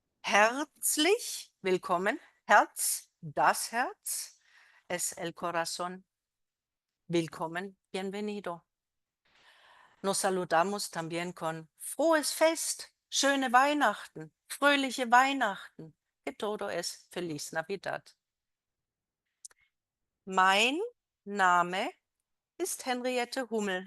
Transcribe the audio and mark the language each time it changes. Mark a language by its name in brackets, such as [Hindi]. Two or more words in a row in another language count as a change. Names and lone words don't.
[German] Herzlich willkommen. Herz, das Herz, [Spanish] es el corazón. [German] Willkommen, bienvenido. [Spanish] Nos saludamos también con [German] frohes Fest, schöne Weihnachten, fröhliche Weihnachten. [Spanish] Que todo es Feliz Navidad. [German] Mein Name ist Henriette Hummel.